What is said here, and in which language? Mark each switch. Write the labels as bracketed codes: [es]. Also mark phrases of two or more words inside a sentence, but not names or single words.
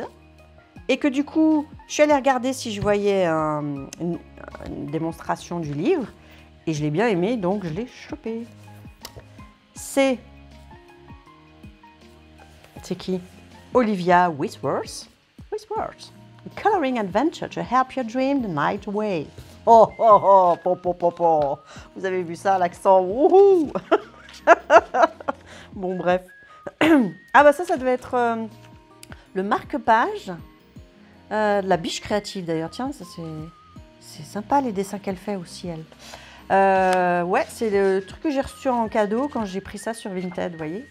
[fr] Et que du coup, je suis allée regarder si je voyais une démonstration du livre. Et je l'ai bien aimé, donc je l'ai chopé. C'est qui? Olivia Whitworth. Coloring Adventure to help you dream the night away. Oh, oh, oh, po, po, po, po. Vous avez vu ça, l'accent? Wouhou. Bon, bref. Ah bah ça devait être le marque-page de la biche créative d'ailleurs. Tiens, ça c'est sympa les dessins qu'elle fait aussi, elle. Ouais, c'est le truc que j'ai reçu en cadeau quand j'ai pris ça sur Vinted, vous voyez.